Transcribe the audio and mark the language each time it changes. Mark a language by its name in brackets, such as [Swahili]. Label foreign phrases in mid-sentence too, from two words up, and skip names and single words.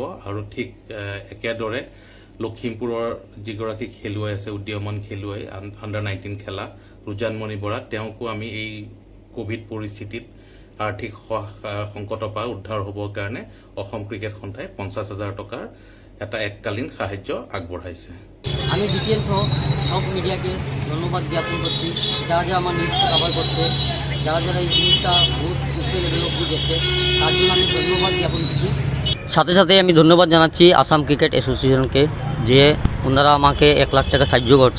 [Assamese] আৰু ঠিক একেদৰে লখিমপুৰৰ যিগৰাকী খেলুৱৈ আছে, উদীয়মান খেলুৱৈ, আণ্ডাৰ-19 খেলা ৰুজানমণি বৰা, তেওঁকো আমি এই কোভিড পৰিস্থিতিত আৰ্থিক সংকটৰ পৰা উদ্ধাৰ হ'বৰ কাৰণে অসম ক্ৰিকেট সন্থাই 50,000 টকাৰ এটা এককালীন সাহায্য আগবঢ়াইছে। [Bangla] আমি বিপিএল সহ সব মিডিয়াকে ধন্যবাদ জ্ঞাপন করছি, যারা আমার নিউজটা কভার করছে, যারা এই জিনিসটা বহুত উচ্চ লেভেল অব্দি গেছে, তার জন্য আমি ধন্যবাদ জ্ঞাপন করছি। সাথে সাথে আমি ধন্যবাদ জানাচ্ছি আসাম ক্রিকেট অ্যাসোসিয়েশনকে, যে ওনারা আমাকে 1 লাখ টাকা সাহায্য করছে।